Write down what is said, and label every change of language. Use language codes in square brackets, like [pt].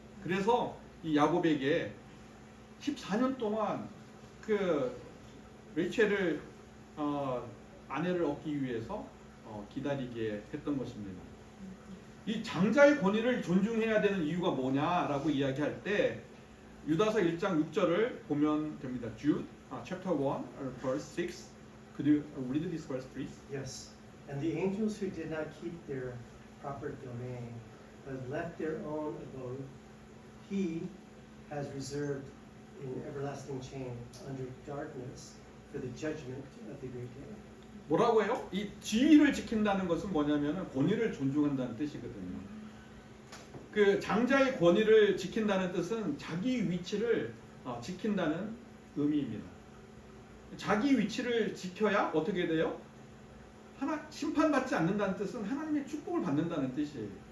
[ko] 그래서 이 야곱에게 14년 동안 그 레이첼을 아내를 얻기 위해서 기다리게 했던 것입니다. 이 장자의 권위를 존중해야 되는 이유가 뭐냐라고 이야기할 때 유다서 1장 6절을 보면 됩니다. [en] Jude chapter 1 verse 6. Could you read this verse please? Yes. And the angels who did not keep their proper domain, but left their own abode, he has reserved in everlasting chain under darkness for the judgment of the great day. [ko] 뭐라고 해요? 이 지위를 지킨다는 것은 뭐냐면은 권위를 존중한다는 뜻이거든요. 그 장자의 권위를 지킨다는 뜻은 자기 위치를 지킨다는 의미입니다. 자기 위치를 지켜야 어떻게 돼요? 심판받지 않는다는 뜻은 하나님의 축복을 받는다는 뜻이에요.